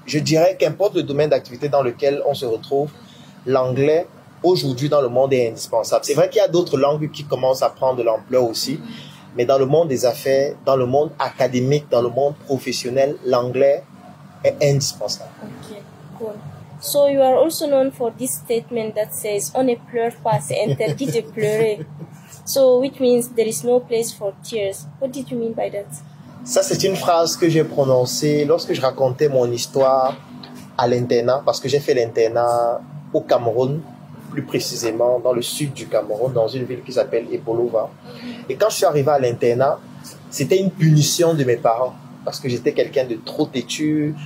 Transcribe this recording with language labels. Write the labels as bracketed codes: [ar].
[fr] Je dirais qu'importe le domaine d'activité dans lequel on se retrouve, l'anglais, aujourd'hui, dans le monde est indispensable. C'est vrai qu'il y a d'autres langues qui commencent à prendre de l'ampleur aussi, mais dans le monde des affaires, dans le monde académique, dans le monde professionnel, l'anglais est indispensable. [en] Okay, cool. So you are also known for this statement that says, [fr] on ne pleure pas, c'est interdit de pleurer. [en] So, which means there is no place for tears. What did you mean by that? [fr] Ça, c'est une phrase que j'ai prononcée lorsque je racontais mon histoire à l'internat, parce que j'ai fait l'internat au Cameroun, plus précisément dans le sud du Cameroun, dans une ville qui s'appelle Ebolova. Et quand je suis arrivé à l'internat, c'était une punition de mes parents, parce que j'étais quelqu'un de trop têtu.